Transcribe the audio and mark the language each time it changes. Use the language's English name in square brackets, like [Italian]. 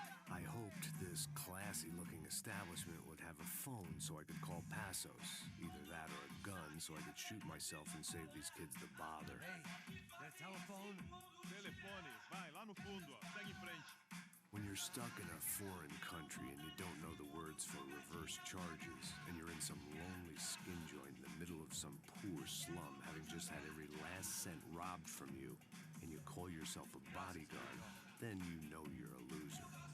[English] I hoped this classy-looking establishment would have a phone so I could call Passos. Either that or a gun so I could shoot myself and save these kids the bother. [Portuguese] Telefone, vai lá no fundo, ó. Segue em frente. [English] When you're stuck in a foreign country and you don't know the words for reverse charges, and you're in some lonely skin joint in the middle of some poor slum, having just had every last cent robbed from you, and you call yourself a bodyguard, then you know you're a loser.